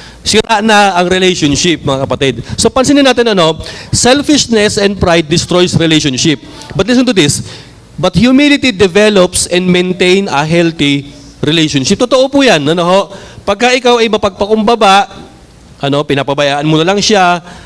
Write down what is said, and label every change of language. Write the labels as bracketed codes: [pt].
[tl] Sira na ang relationship, mga kapatid. [en] So, [tl] pansinin natin, [en] selfishness and pride destroys relationship. But listen to this, but humility develops and maintain a healthy relationship. [tl] Totoo po yan. Pagka ikaw ay mapagpakumbaba, pinapabayaan mo na lang siya.